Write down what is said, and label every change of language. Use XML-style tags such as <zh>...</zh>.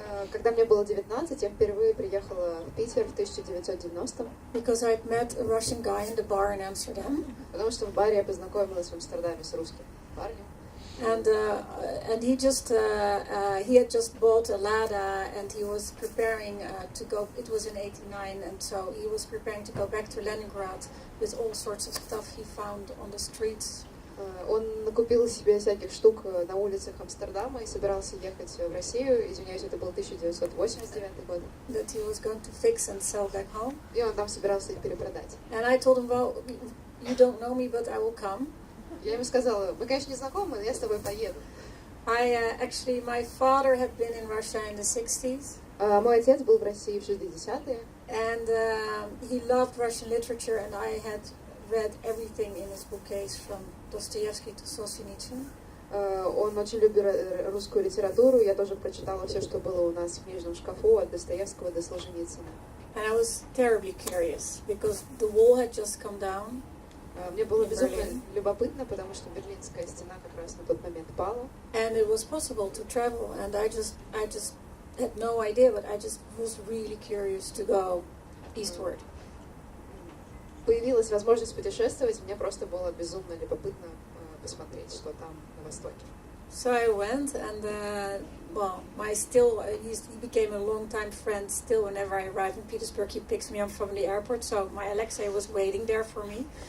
<ru>Когда мне было 19, я впервые приехала в Питер в 1990-м.</ru> <en>Because I'd met a Russian guy in the bar in Amsterdam.</en> <ru>Потому что в баре я познакомилась в Амстердаме с русским парнем.</ru> <en>And he had just bought a Lada and he was preparing to go. It was in '89, and so he was preparing to go back to Leningrad with all sorts of stuff he found on the streets.</en> <ru>Он накупил себе всяких штук на улицах Амстердама и собирался ехать в Россию. Извиняюсь, это был 1989 год.</ru> <en>That he was going to fix and sell back home.</en> <ru>И он там собирался их перепродать.</ru> <en>And I told him, well, you don't know me, but I will come.</en> <ru>Я ему сказала, мы, конечно, не знакомы, но я с тобой поеду.</ru> <en>Actually, my father had been in Russia in the 60s.</en> <ru>Мой отец был в России в 60-е.</ru> <en>And he loved Russian literature, and I had read everything in his bookcase from Dostoevsky to Solzhenitsyn.</en> <ru>Он очень любил русскую литературу. Я тоже прочитала все, что было у нас в книжном шкафу, от Достоевского до Солженицына.</ru> <en>And I was terribly curious because the wall had just come down.</en> <ru>Мне было безумно любопытно, потому что Берлинская стена как раз на тот момент пала.</ru> <en>And it was possible to travel, and I just had no idea, but I just was really curious to go eastward.</en> <ru>Появилась возможность путешествовать, мне просто было безумно любопытно посмотреть, что там на востоке.</ru> <en>So I went, and he became a long-time friend. Still, whenever I arrive in Petersburg, he picks me up from the airport. So my Alexei was waiting there for me.</en>